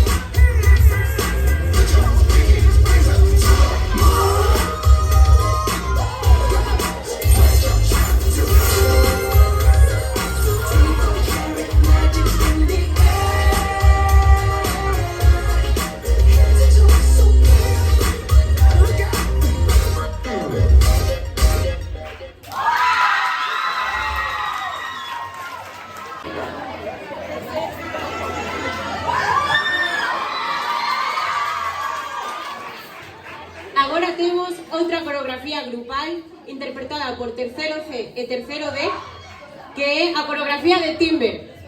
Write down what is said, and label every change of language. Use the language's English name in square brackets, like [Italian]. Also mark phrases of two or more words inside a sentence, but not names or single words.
[English] Put your pinky rings up to the moon. Girls, what y'all trying to do? 24 karat magic in the air. Head to toe so clear. Look out. [Galician] Agora temos outra coreografía grupal interpretada por tercero C e tercero D, que é a coreografía de Timber.